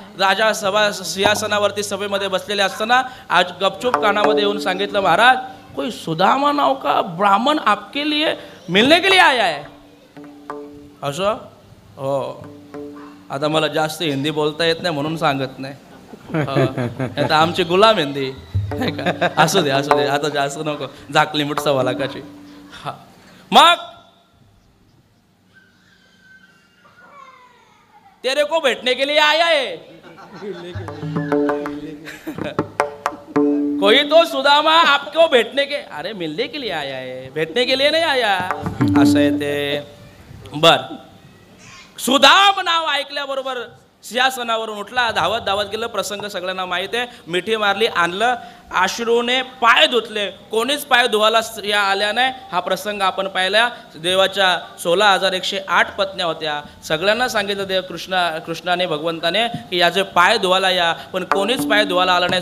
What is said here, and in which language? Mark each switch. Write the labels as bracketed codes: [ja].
[mr] राजा सभा सिंहासनावरती सभेमध्ये बसलेले असताना आज गपचूप कानामध्ये येऊन सांगितलं, महाराज [hi] कोई सुदामा नाव का ब्राह्मण आपके लिए मिलने के लिए आया है. [mr] असं हो, आता मला जास्त हिंदी बोलता येत नाही म्हणून सांगत नाही. आता आमची गुलाम हिंदी आहे का. असू दे असू दे, आता जास्त नको, झाकली मुठ सव्वा लाखाची. हा मग [hi] तेरे को बैठने के लिए आया है. कोई तो सुदामा आपको बैठने के, अरे मिलने के लिए आया है, बैठने के लिए नहीं आया. [mr] असं आहे ते. बर, सुदाम नाव ऐकल्याबरोबर सिंहासनावरून उठला, धावत धावत गेलं. प्रसंग सगळ्यांना माहिती आहे. मिठी मारली, आणलं, अश्रूने पाय धुतले. कोणीच पाय धुवायला स्त्रिया आल्या नाही. हा प्रसंग आपण पाहिला. देवाच्या 16,108 पत्न्या होत्या. सगळ्यांना सांगितलं देव कृष्णाने भगवंताने की याचे पाय धुवायला या, पण कोणीच पाय धुवायला आला नाही.